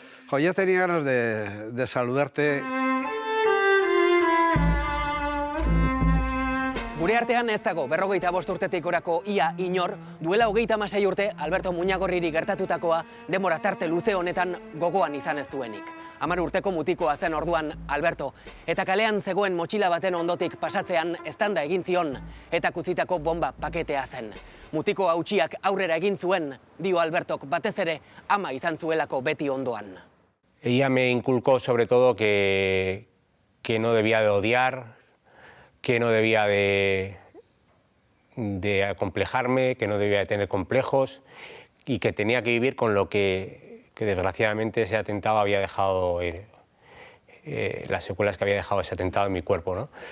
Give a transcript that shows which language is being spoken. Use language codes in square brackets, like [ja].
[es] Jo, ya tenía ganas de saludarte. [eu] Gure artean ez dago 45 urtetik orako ia inor, duela 36 urte Alberto Muñagorriri gertatutakoa denbora tarte luze honetan gogoan izan ez duenik. 10 urteko mutikoa zen orduan Alberto, eta kalean zegoen motxila baten ondotik pasatzean eztanda egin zion, eta kuzitako bomba paketea zen. Mutiko hautsiak aurrera egin zuen, dio Albertok batez ere ama izan zuelako beti ondoan. [es] Ella me inculcó sobre todo que no debía de odiar, que no debía de acomplejarme, que no debía de tener complejos y que tenía que vivir con lo que desgraciadamente ese atentado había dejado, las secuelas que había dejado ese atentado en mi cuerpo, ¿no?